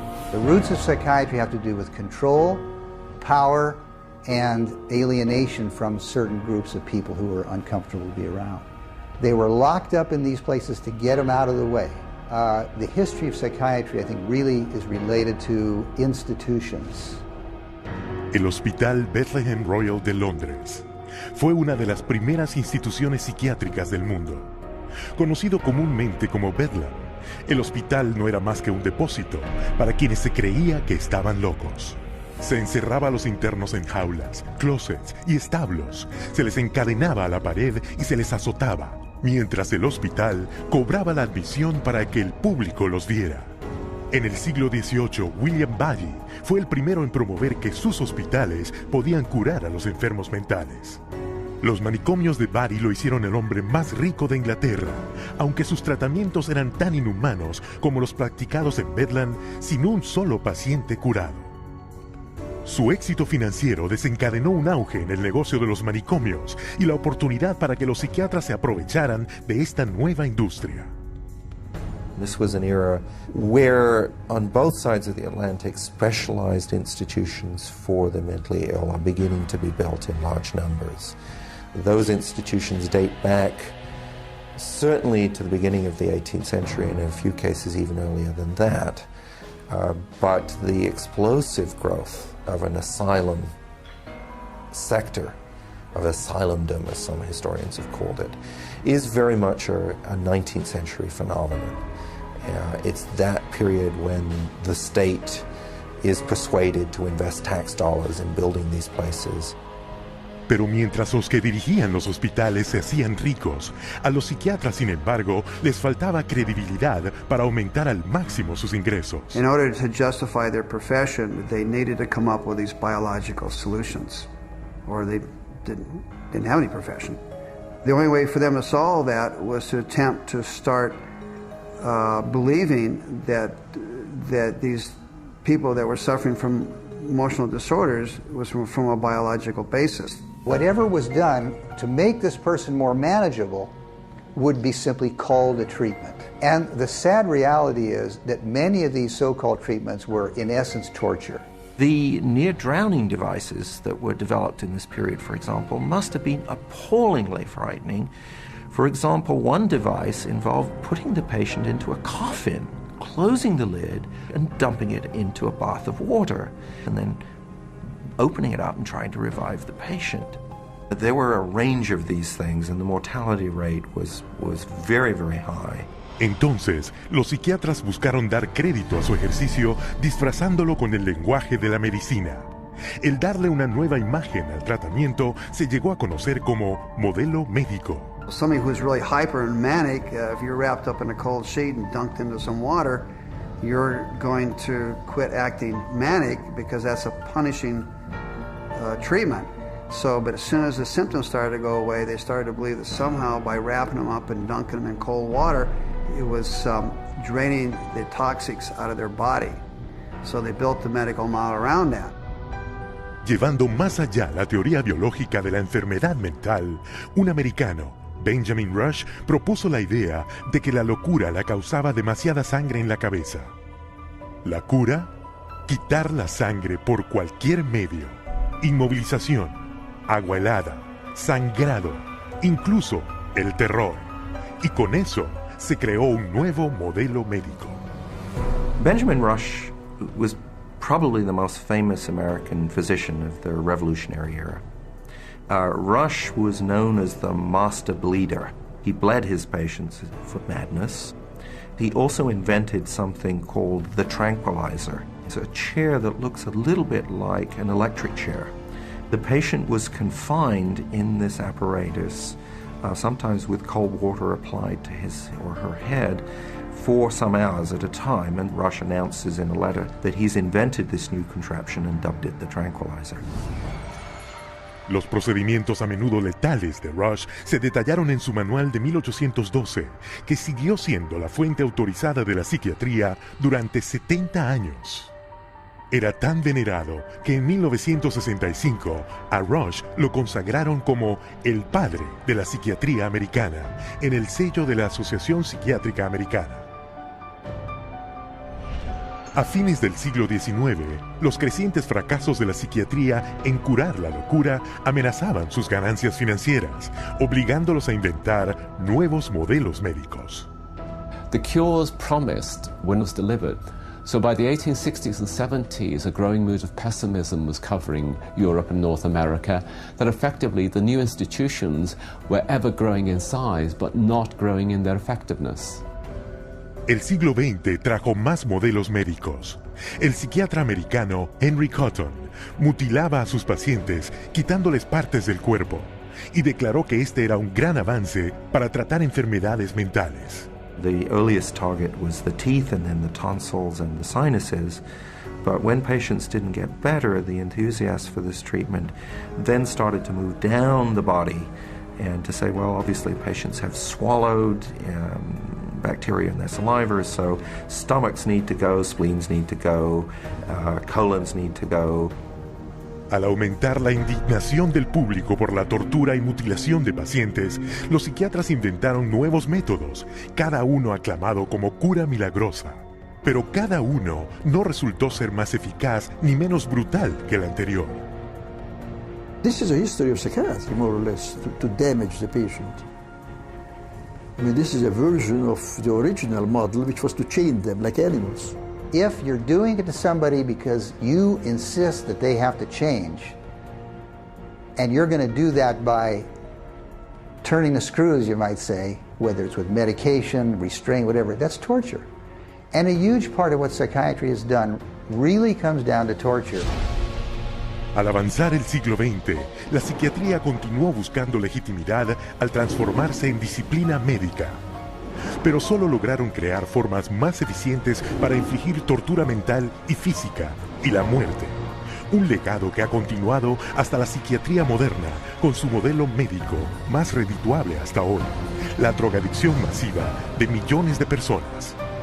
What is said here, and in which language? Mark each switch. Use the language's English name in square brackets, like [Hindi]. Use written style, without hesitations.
[English] The roots of psychiatry have to do with control, power, and alienation from certain groups of people who were uncomfortable to be around. They were locked up in these places to get them out of the way. The history of psychiatry, I think, really is related to institutions. [Spanish] El Hospital Bethlehem Royal de Londres fue una de las primeras instituciones psiquiátricas del mundo. Conocido comúnmente como Bedlam, el hospital no era más que un depósito para quienes se creía que estaban locos. Se encerraba a los internos en jaulas, closets y establos, se les encadenaba a la pared y se les azotaba, mientras el hospital cobraba la admisión para que el público los viera. En el siglo XVIII, William Bailey fue el primero en promover que sus hospitales podían curar a los enfermos mentales. Los manicomios de Bari lo hicieron el hombre más rico de Inglaterra, aunque sus tratamientos eran tan inhumanos como los practicados en Bedlam sin un solo paciente curado. Su éxito financiero desencadenó un auge en el negocio de los manicomios y la oportunidad para que los psiquiatras se aprovecharan de esta nueva industria. [English] This was an era where, on both sides of the Atlantic, specialized institutions for the mentally ill are beginning to be built in large numbers. Those institutions date back certainly to the beginning of the 18th century, and in a few cases even earlier than that. But the explosive growth of an asylum sector, of asylumdom, as some historians have called it, is very much a 19th century phenomenon. It's that period when the state is persuaded to invest tax dollars in building these places. [Spanish] Pero mientras los que dirigían los hospitales se hacían ricos, a los psiquiatras, sin embargo, les faltaba credibilidad para aumentar al máximo sus ingresos. [English] In order to justify their profession, they needed to come up with these biological solutions, or they didn't have any profession. The only way for them to solve that was to attempt to start believing that these people that were suffering from emotional disorders was from a biological basis. Whatever was done to make this person more manageable would be simply called a treatment. And the sad reality is that many of these so-called treatments were, in essence, torture. The near-drowning devices that were developed in this period, for example, must have been appallingly frightening. For example, one device involved putting the patient into a coffin, closing the lid, and dumping it into a bath of water, and then opening it up and trying to revive the patient. There were a range of these things, and the mortality rate was very, very high. [Spanish] Entonces, los psiquiatras buscaron dar crédito a su ejercicio disfrazándolo con el lenguaje de la medicina. El darle una nueva imagen al tratamiento se llegó a conocer como modelo médico. [English] Somebody who's really hyper and manic, if you're wrapped up in a cold sheet and dunked into some water, you're going to quit acting manic because that's a punishing treatment. So, but as soon as the symptoms started to go away, they started to believe that somehow by wrapping them up and dunking them in cold water, it was draining the toxics out of their body. So they built the medical model around that. [Spanish] Llevando más allá la teoría biológica de la enfermedad mental, un americano, Benjamin Rush, propuso la idea de que la locura la causaba demasiada sangre en la cabeza. La cura, quitar la sangre por cualquier medio. Inmovilización, agua helada, sangrado, incluso el terror. Y con eso se creó un nuevo modelo médico. [English] Benjamin Rush was probably the most famous American physician of the Revolutionary era. Rush was known as the master bleeder. He bled his patients for madness. He also invented something called the tranquilizer. It's a chair that looks a little bit like an electric chair. The patient was confined in this apparatus, sometimes with cold water applied to his or her head, for some hours at a time, and Rush announces in a letter that he's invented this new contraption and dubbed it the tranquilizer. [Spanish] Los procedimientos a menudo letales de Rush se detallaron en su manual de 1812, que siguió siendo la fuente autorizada de la psiquiatría durante 70 años. Era tan venerado que en 1965 a Rush lo consagraron como el padre de la psiquiatría americana en el sello de la Asociación Psiquiátrica Americana. A fines del siglo XIX, los crecientes fracasos de la psiquiatría en curar la locura amenazaban sus ganancias financieras, obligándolos a inventar nuevos modelos médicos. [English] The cures promised when it was delivered. So by the 1860s and 70s, a growing mood of pessimism was covering Europe and North America, that effectively the new institutions were ever growing in size, but not growing in their effectiveness. [Spanish] El siglo XX trajo más modelos médicos. El psiquiatra americano Henry Cotton mutilaba a sus pacientes quitándoles partes del cuerpo y declaró que este era un gran avance para tratar enfermedades mentales. [English] The earliest target was the teeth and then the tonsils and the sinuses. But when patients didn't get better, the enthusiasts for this treatment then started to move down the body and to say, well, obviously patients have swallowed bacteria in their saliva, so stomachs need to go, spleens need to go, colons need to go. [Spanish] Al aumentar la indignación del público por la tortura y mutilación de pacientes, los psiquiatras inventaron nuevos métodos, cada uno aclamado como cura milagrosa. Pero cada uno no resultó ser más eficaz ni menos brutal que el anterior. [English] This is a history of psychiatry, more or less, to damage the patient. I mean, this is a version of the original model, which was to chain them like animals. If you're doing it to somebody because you insist that they have to change, and you're going to do that by turning the screws, you might say, whether it's with medication, restraint, whatever, that's torture. And a huge part of what psychiatry has done really comes down to torture. [Spanish] Al avanzar el siglo XX, la psiquiatría continuó buscando legitimidad al transformarse en disciplina médica. Pero solo lograron crear formas más eficientes para infligir tortura mental y física y la muerte. Un legado que ha continuado hasta la psiquiatría moderna con su modelo médico más redituable hasta hoy, la drogadicción masiva de millones de personas.